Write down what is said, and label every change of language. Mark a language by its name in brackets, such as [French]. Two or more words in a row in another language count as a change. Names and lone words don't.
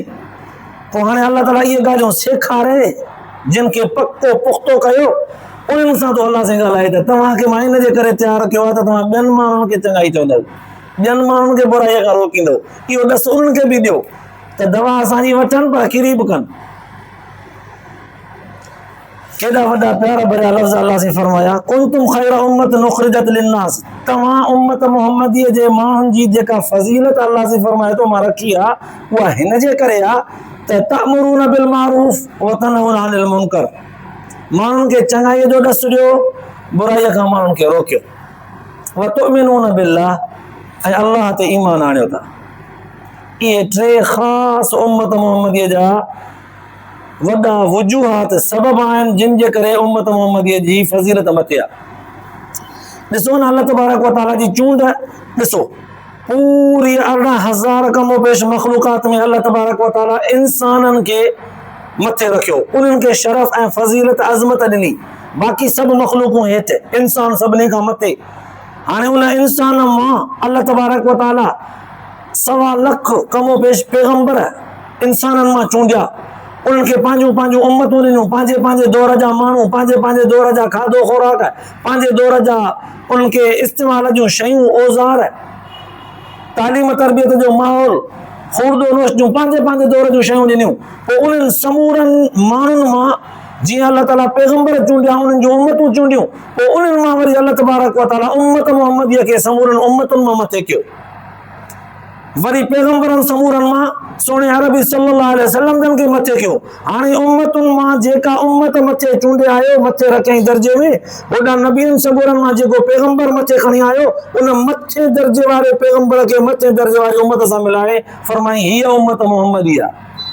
[Sindhi] पोइ हाणे अल्लाह ताला इहे ॻाल्हियूं सेखारे, जिन खे पको पुख़्तो कयो उन्हनि सां तो अल्लाह साईं ॻाल्हाए त तव्हांखे मां इन जे करे तयारु कयो आहे त तव्हां ॿियनि माण्हुनि खे चङाई चवंदव, ॿियनि माण्हुनि खे बुराईअ खां रोकींदव। इहो ॾस उन्हनि खे बि ॾियो त दवा असांजी वठनि पर किरी बि कनि। केॾा वॾा प्यारा भरिया लफ़्ज़ अल्लाह साईं फरमाया, [Arabic] كنتم خير أمة أخرجت للناس, [Sindhi] तव्हां उम्मत मुहम्मदीअ जे माण्हुनि जी जेका फज़ीलत अल्लाह साईं फरमाए थो मां रखी आहे उहा हिन जे करे आहे त [Arabic] تأمرون بالمعروف وتنهون عن المنكر, [Sindhi] माण्हुनि खे चङाईअ जो ॾस ॾियो, बुराईअ खां माण्हुनि खे रोकियो, [Arabic] وتؤمنون بالله, [Sindhi] ऐं अल्लाह ते ईमान आणियो था। इहे टे ख़ासि उम्मत मुहम्मदीअ जा वॾा वजूहात सबब आहिनि जिन जे करे उम्मत मुहम्मदीअ जी फज़ीलत मथे आहे। ॾिसो न [Arabic] الله تبارك وتعالى [Sindhi] जी चूंड, ॾिसो पूरी 18,000 कमो पेश मख़लूक़ात में [Arabic] الله تبارك وتعالى [Sindhi] इंसाननि खे मथे रखियो, उन्हनि खे शरफ़ ऐं फज़ीलत अज़मत ॾिनी, बाक़ी सभु मख़लूक़ूं हेठि, इंसान सभिनी खां मथे। हाणे उन इंसान मां [Arabic] الله تبارك وتعالى [Sindhi] 1.25 लख कमो पेश पैगंबर इंसाननि मां चूंडिया, उन्हनि खे पंहिंजूं पंहिंजूं उम्मतूं ॾिनियूं, पंहिंजे पंहिंजे दौर जा माण्हू, पंहिंजे पंहिंजे दौर जा खाधो खुराक, पंहिंजे दौर जा उन्हनि खे इस्तेमाल जूं शयूं, औज़ार, तालीम तरबियत जो माहौल, खुर्दो नोश जूं पंहिंजे पंहिंजे दौर जूं शयूं ॾिनियूं। पोइ उन्हनि समूरनि माण्हुनि मां जीअं अल्लाह ताला पैगंबर चूंडिया, उन्हनि जूं उम्मतूं चूंडियूं, पोइ उन्हनि मां वरी [Arabic] الله تبارك وتعالى [Sindhi] उम्मत मुहम्मदीअ खे समूरनि उम्मतुनि मां मथे कयो। वरी पैगंबरनि समूरनि मां सोने अरबी [Arabic] صلى الله عليه وسلم [Sindhi] जन खे मथे कयो। हाणे उम्मतुनि मां जेका उम्मत मथे चूंडे आयो, मथे रखियईं दर्जे में, होॾां नबियनि समूरनि मां जेको पैगंबर मथे खणी आयो, उन मथे दर्जे वारे पैगंबर खे मथे दर्जे वारी उम्मत सां मिलाए फरमाई हीअ उम्मत मुहम्मदी आहे।